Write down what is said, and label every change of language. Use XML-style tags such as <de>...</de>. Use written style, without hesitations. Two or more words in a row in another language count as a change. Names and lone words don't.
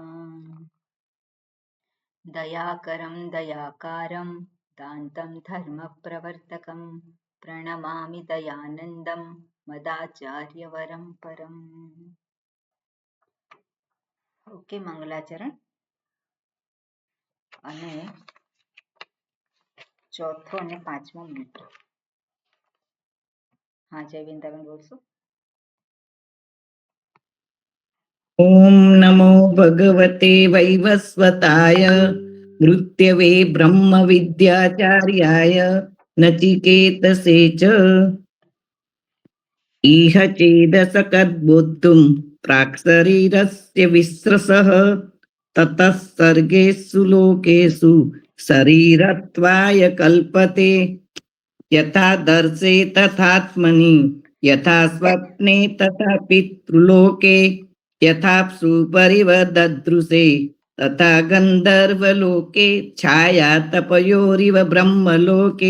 <sa>दयाकरं दयाकारं दान्तं धर्मप्रवर्तकं प्रणमामि दयानन्दं मदाचार्यवरं परम्।</sa> <gu>ओके, मंगलाचरण અને ચોથો અને પાંચમો મંત્ર. હા, જયવિંદાબેન બોલશો.</gu> <sa>ओम नमो भगवते वैवस्वताय मृत्यवे ब्रह्म विद्याचार्याय नचिकेतसे च इह चेदसकद्बोद्धुं प्राक्शरीरस्य विस्रसः ततः सर्गेषु लोकेषु शरीरत्वाय कल्पते यथा दर्शे तथात्मनि यथा स्वप्ने तथा पितृलोके यथाप्सु परिवददृशे तथा गंधर्वलोके छाया तपयोरिव ब्रह्मलोके.</sa>